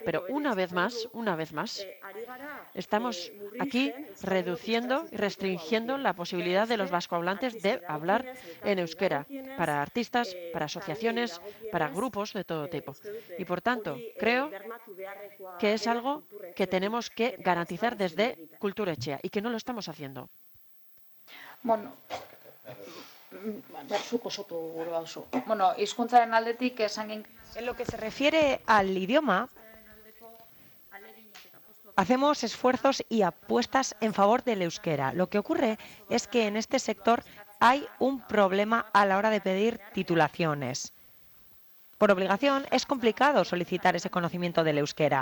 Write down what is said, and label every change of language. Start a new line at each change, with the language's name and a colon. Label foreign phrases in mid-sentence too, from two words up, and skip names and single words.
Spanish: Pero una vez más, estamos aquí reduciendo y restringiendo la posibilidad de los vascohablantes de hablar en euskera para artistas, para asociaciones, para grupos de todo tipo. Y por tanto, creo que es algo que tenemos que garantizar desde Kultura Etxea y que no lo estamos haciendo.
Basque: Bueno, hizkuntzaren aldetik esan.
Spanish: En lo que se refiere al idioma, hacemos esfuerzos y apuestas en favor del euskera. Lo que ocurre es que en este sector hay un problema a la hora de pedir titulaciones. Por obligación es complicado solicitar ese conocimiento del euskera.